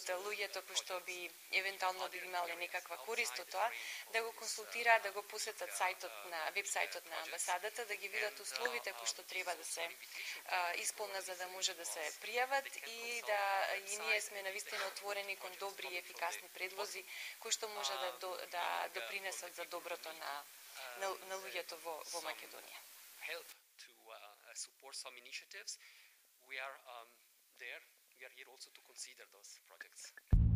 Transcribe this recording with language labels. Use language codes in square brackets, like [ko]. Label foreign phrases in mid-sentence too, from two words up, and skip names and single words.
[mk] луѓето кои што би евентуално би имале некаква корист од тоа, да го консултираат, да го посетат веб-сајтот на амбасадата, да ги видат условите кои што треба да се исполнат за да може да се пријават и ние сме навистина отворени кон добри и ефикасни предлози кои што може да допринесат за доброто на луѓето во Македонија. [en] Support some initiatives. We are here also to consider those projects.